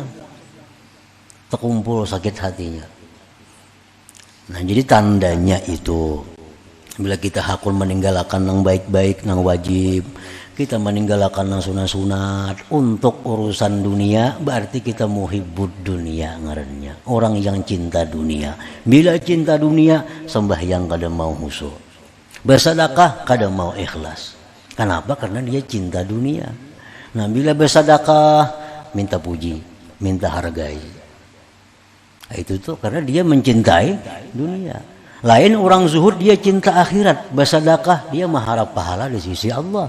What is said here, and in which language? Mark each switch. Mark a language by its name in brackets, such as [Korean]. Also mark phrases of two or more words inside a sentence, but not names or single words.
[Indonesian] Terkumpul sakit hatinya. Nah, jadi tandanya itu bila kita hakul meninggalkan yang baik-baik, yang wajib, kita meninggalkan yang sunat-sunat untuk urusan dunia, berarti kita [Arabic] محب الدنيا [Indonesian] ngarannya. Orang yang cinta dunia. Bila cinta dunia, sembahyang kada mau husu. Bersedekah kada mau ikhlas. Kenapa? Karena dia cinta dunia. Nah, bila bersedekah minta puji, minta hargai. Nah, itu tuh karena dia mencintai dunia. Lain orang zuhud dia cinta akhirat, bersedekah dia mengharap pahala di sisi Allah.